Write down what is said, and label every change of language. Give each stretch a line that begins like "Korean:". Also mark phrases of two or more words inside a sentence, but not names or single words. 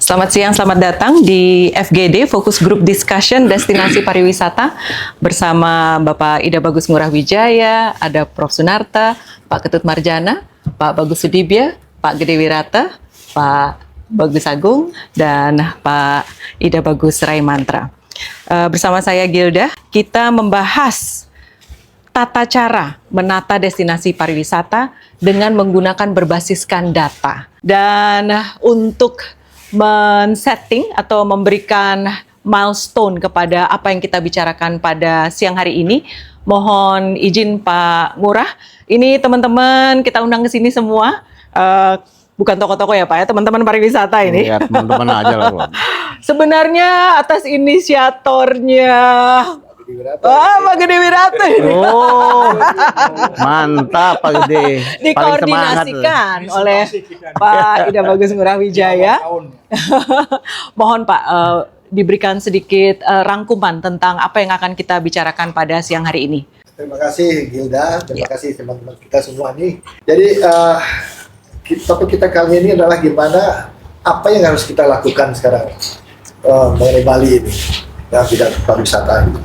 Indonesian: Selamat siang, selamat datang di FGD,
English: Fokus Group Discussion
Indonesian: Destinasi Pariwisata bersama Bapak Ida Bagus Ngurah Wijaya, ada Prof. Sunarta, Pak Ketut Marjana, Pak Bagus Sudibya, Pak Gede Wirata, Pak Bagus Agung, dan Pak Ida Bagus Raimantra. Bersama saya Gilda, kita membahas tata cara menata destinasi pariwisata dengan menggunakan berbasiskan data. Dan untuk men-setting atau memberikan milestone kepada apa yang kita bicarakan pada siang hari ini, mohon izin Pak Ngurah, ini teman-teman kita undang ke sini semua, bukan tokoh-tokoh ya Pak ya, teman-teman pariwisata ini. Iya, teman-teman aja lah Pak. Sebenarnya atas inisiatornya Pak Gede Wirata ini. Oh, mantap Pak Gede. Dikoordinasikan oleh Pak Ida Bagus Ngurah Wijaya. Mohon Pak diberikan sedikit rangkuman tentang apa yang akan kita bicarakan pada siang hari ini. Terima kasih Gilda, terima kasih teman-teman kita semua nih. Jadi topik kita kali ini adalah gimana apa yang harus kita lakukan sekarang mengenai Bali ini, ya, bidang pariwisata ini.